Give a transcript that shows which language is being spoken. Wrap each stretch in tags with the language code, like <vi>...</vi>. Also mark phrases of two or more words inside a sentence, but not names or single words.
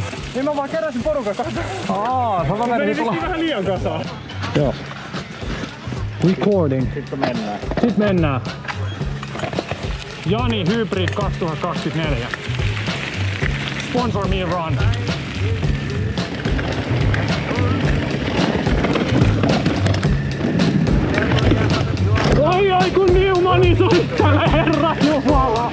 <fi>Niin mä vaan keräsin porukan kanssa. Mä menin tulla. Vähän liian kasaan. Joo. Recording. Sitten mennään. Jani Hybrid 2024.</fi> <en>Sponsor me run.</en> <fi>Ai kun Newmani soittelee, Herra Jumala!</fi>